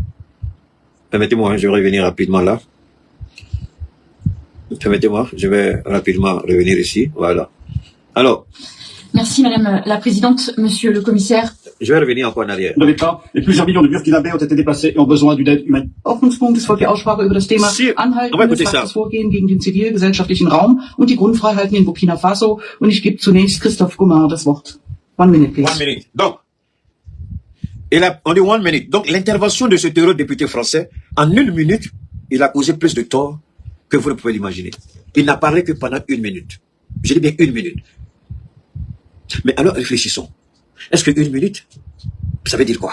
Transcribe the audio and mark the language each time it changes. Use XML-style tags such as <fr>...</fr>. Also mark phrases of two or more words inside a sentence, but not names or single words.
<fr>Permettez-moi, hein, je vais revenir rapidement là. Permettez-moi, je vais rapidement revenir ici. Voilà. Alors. Merci Madame la Présidente, Monsieur le Commissaire. Je vais revenir encore en arrière. De l'État et plusieurs millions de Burkinabés ont été déplacés et ont besoin d'une aide humaine.</fr> <de>Ordnungspunkt ist folgt die Aussprache über das Thema Anhalten des Vorgehen gegen den zivilgesellschaftlichen Raum und die Grundfreiheiten in Burkina Faso. Und ich gebe zunächst Christophe Gomard das Wort.</de> <en>1 minute, please. 1 minute.</en> <fr>Donc, on dit 1 minute. Donc, l'intervention de ce député français, en 1 minute, il a causé plus de tort que vous ne pouvez l'imaginer. Il n'a parlé que pendant 1 minute. Je dis bien 1 minute. Mais alors, réfléchissons. Est-ce que 1 minute, ça veut dire quoi?</fr>